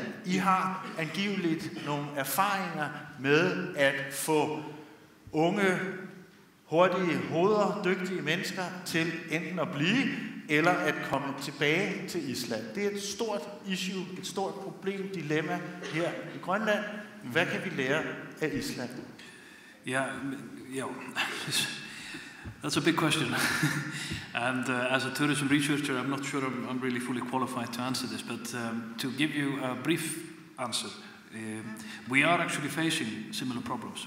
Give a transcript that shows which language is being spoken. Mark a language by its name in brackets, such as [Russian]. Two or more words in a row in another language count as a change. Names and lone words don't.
[Danish] I har angiveligt nogle erfaringer med at få unge hurtige hoveder, dygtige mennesker til enten at blive eller at komme tilbage til Island. Det er et stort issue, et stort problem, dilemma her i Grønland. Hvad kan vi lære af Island? [English] Yeah, that's a big question. And as a tourism researcher, I'm not sure I'm really fully qualified to answer this, but to give you a brief answer, we are actually facing similar problems.